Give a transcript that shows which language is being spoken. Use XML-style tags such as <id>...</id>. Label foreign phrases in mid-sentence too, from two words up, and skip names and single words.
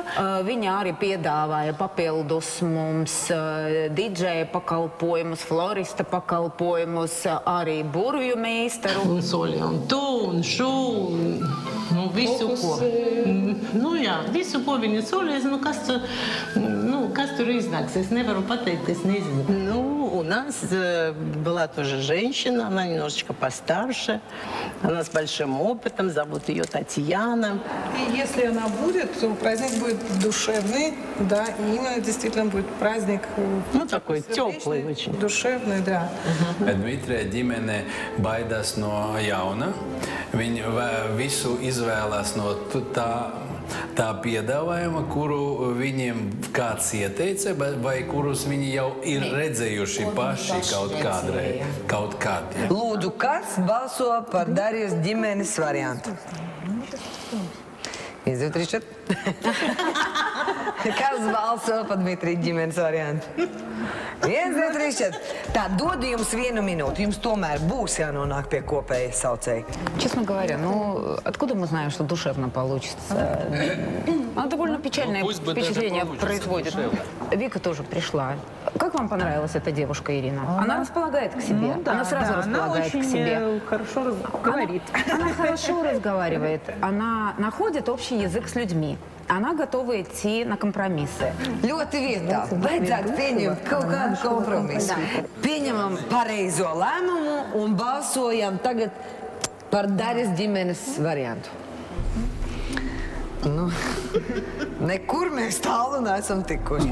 <lv>Viņa arī piedāvāja papildus mums didžeja pakalpojumus, florista pakalpojumus, arī burvju meistaru. Un soļi, un tu, un šu, nu visu ko. Nu jā, visu ko viņa solēs, kas tur iznāks, es nevaru pateikt, es nezinu.</lv> <ru>Ну, у нас была тоже женщина, она немножечко постарше, она с большим опытом, зовут ее Татьяна. И если она будет, то праздник будет душевный, да, и именно действительно будет праздник. Ну, такой теплый очень. Dушевный, да.</ru> <lv>Dmitrija ģimene baidās no jauna. Viņi visu izvēlās no tā piedāvājuma, kuru viņiem kāds ieteica, vai kurus viņi jau ir redzējuši paši kaut kād. Lūdzu, kas balso par Darjas ģimenes variantu? 1, 2, 3, 4. Kas balso par Dmitrija ģimenes variantu? 1, 2, 3, 4. Tā, dodu jums 1 minūti. Jums tomēr būs jānонāk pie kopējas saucēja.</lv> <ru>Честно говоря, откуда мы знаем, что душевно получится? Она довольно печальное впечатление производит. Вика тоже пришла. Как вам понравилась эта девушка, Ирина? Она располагает к себе. Она сразу располагает к себе. Она очень хорошо говорит. Она хорошо разговаривает. Она находит общий язык с людьми. Она готова идти на компромиссы.</ru> <lv>Ļoti vietā. Vajadzētu pieņemt kaut kādu kompromisu. Pieņemam pareizo lēmumu un balsojam tagad par Darjas ģimenes variantu. Nu, nekur mēs tālu neesam tikuši.</lv>